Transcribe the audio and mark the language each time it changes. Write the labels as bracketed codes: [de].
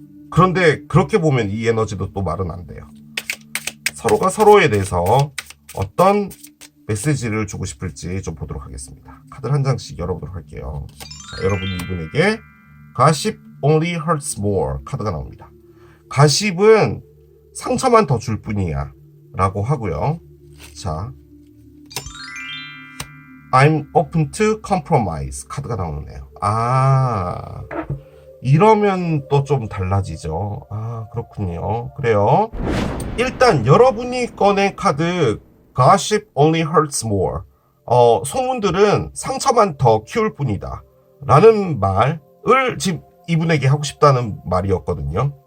[ko] 그런데 그렇게 보면 이 에너지도 또 말은 안 돼요. 서로가 서로에 대해서 어떤 메시지를 주고 싶을지 좀 보도록 하겠습니다. 카드를 한 장씩 열어보도록 할게요. 자, 여러분이 이분에게 [en] Gossip only hurts more [ko] 카드가 나옵니다. 가십은 상처만 더 줄 뿐이야 라고 하고요. [en] 자, I'm open to compromise [ko] 카드가 나오네요. 아, 이러면 또 좀 달라지죠. 아, 그렇군요. 그래요. 일단 여러분이 꺼낸 카드 [en] Gossip only hurts more. [ko] 소문들은 상처만 더 키울 뿐이다 라는 말을 지금 이분에게 하고 싶다는 말이었거든요.